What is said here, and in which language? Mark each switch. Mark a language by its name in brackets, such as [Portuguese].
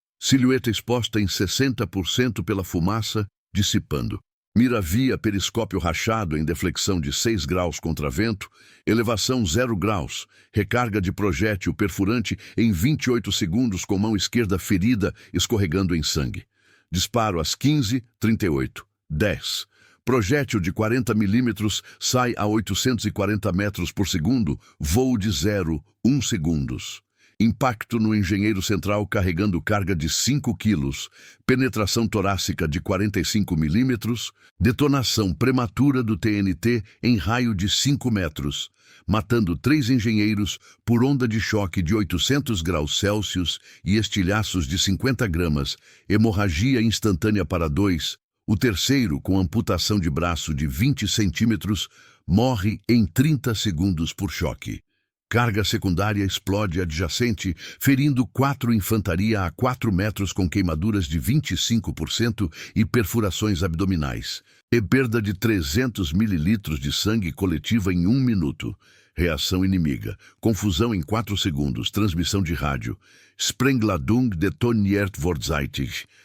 [Portuguese] Silhueta exposta em 60% pela fumaça, dissipando. Mira via periscópio rachado em deflexão de 6 graus contra vento, elevação 0 graus, recarga de projétil perfurante em 28 segundos com mão esquerda ferida, escorregando em sangue. Disparo às 15h38. 10. Projétil de 40 milímetros sai a 840 metros por segundo, voo de 0,1 segundos. Impacto no engenheiro central carregando carga de 5 quilos, penetração torácica de 45 milímetros, detonação prematura do TNT em raio de 5 metros, matando 3 engenheiros por onda de choque de 800 graus Celsius e estilhaços de 50 gramas, hemorragia instantânea para 2, o terceiro, com amputação de braço de 20 centímetros, morre em 30 segundos por choque. Carga secundária explode adjacente, ferindo 4 infantaria a 4 metros com queimaduras de 25% e perfurações abdominais. E perda de 300 mililitros de sangue coletiva em 1 minuto. Reação inimiga. Confusão em 4 segundos. Transmissão de rádio. [German] Sprengladung detoniert vorzeitig.